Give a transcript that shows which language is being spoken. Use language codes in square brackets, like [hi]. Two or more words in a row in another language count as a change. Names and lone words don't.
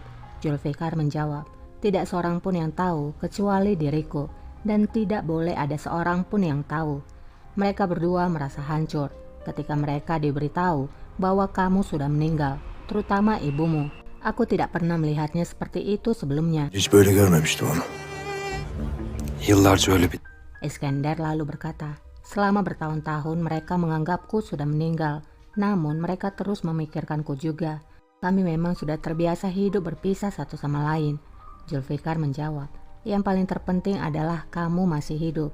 [id] Zulfikar menjawab, "Tidak seorang pun yang tahu kecuali diriku, dan tidak boleh ada seorang pun yang tahu." Mereka berdua merasa hancur ketika mereka diberitahu bahwa kamu sudah meninggal, terutama ibumu. Aku tidak pernah melihatnya seperti itu sebelumnya. [tr] Hiç böyle görmemiştim onu. Yıllarca öyle bir... [id] Iskandar lalu berkata, "Selama bertahun-tahun mereka menganggapku sudah meninggal, namun mereka terus memikirkanku juga. Kami memang sudah terbiasa hidup berpisah satu sama lain." Zulfikar menjawab, "Yang paling terpenting adalah kamu masih hidup.